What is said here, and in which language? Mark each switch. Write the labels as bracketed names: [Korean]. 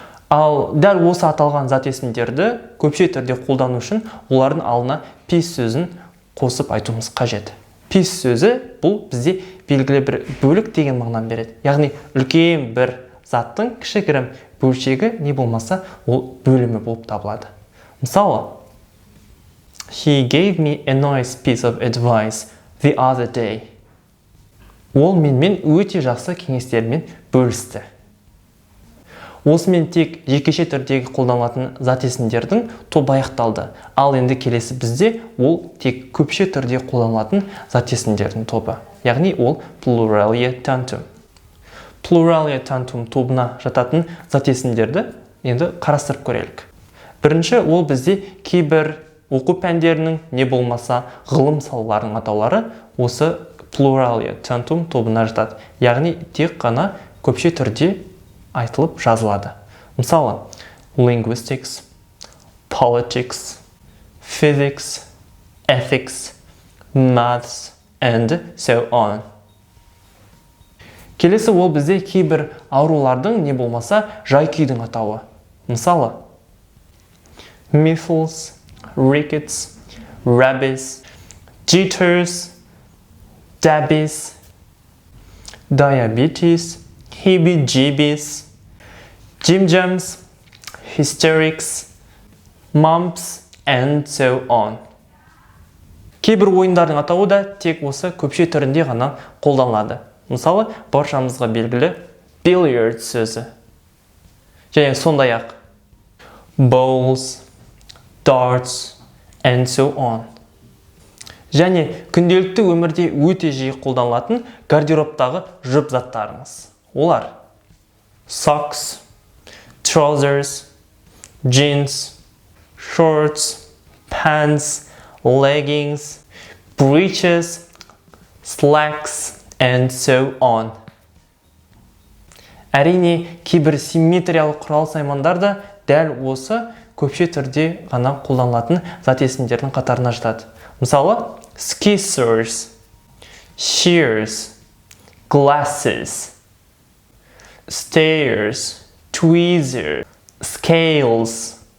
[Kazakh] Ал дәл осы аталған зат есімдерді көпше түрде қолдану үшін олардың алдына piece сөзін қосып айтуымыз қажет. Piece сөзі бұл бізде белгілі бір бөлік деген мағынаны береді. Яғни үлкен бір заттың кішігірім бөлшегі не болмаса ол бөлімі болып табылады. [English] Мысалы, he gave me a nice piece of advice the other day. [Kazakh] Ол менімен өте жақсы кеңестермен бөлісті. Осымен тек жекеше түрдегі қолданылатын зат есімдердің тобы аяқталды. Ал енді келесі бізде ол тек көпше түрде қолданылатын зат есімдердің тобы. Яғни ол Pluralia tantum. Pluralia tantum тобына жататын зат есімдерді енді қарастырып көрелік. Бірінші, ол бізде кейбір оқу пәндерінің не болмаса ғылым салаларының атаулары осы Pluralia tantum тобына жатады. Яғни тек қана көпше түрде айтылып жазылады. [English] Мысалы, linguistics, politics, physics, ethics, maths, and so on. [Kazakh] Келесі ол бізде кейбір аурулардың не болмаса жай-күйдің атауы. [English] Мысалы, measles, rickets, rabies, jitters, scabies, diabetes, heebie-jeebies, jim-jams, hysterics, mumps, and so on. [Kazakh] Кейбір ойындардың атауы да тек осы көпше түрінде ғана қолданылады. Мысалы, баршамызға белгілі billiard сөзі. [English] Және сондай-ақ bowls, darts, and so on. [Kazakh] Және күнделікті өмірде өте жиі қолданылатын гардероптағы жұп заттарыңыз. [English] Олар socks, trousers, jeans, shorts, pants, leggings, breeches, slacks, and so on. [Kazakh] Әрине, кейбір симметриялық құрал саймандар да дәл осы көпше түрде ғана қолданылатын зат есімдердің қатарына жатады. [English] Мысалы, scissors, shears, glasses, stairs, tweezers, scales,